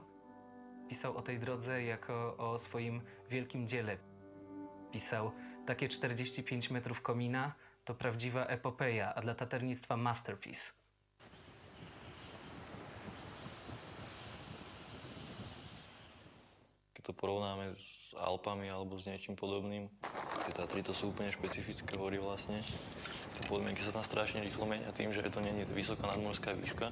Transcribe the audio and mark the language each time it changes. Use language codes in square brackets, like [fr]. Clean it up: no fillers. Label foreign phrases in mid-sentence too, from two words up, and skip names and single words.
[pl] Pisał o tej drodze jako o swoim wielkim dziele. Pisał, takie 45 metrów komina to prawdziwa epopeja, a dla taternictwa masterpiece. [sk] Keď to porovnáme s Alpami alebo s niečím podobným, tie Tatry to sú úplne špecifické hory vlastne. Tie podmienky sa tam strašne rýchlo menia tým, že to nie je vysoká nadmorská výška.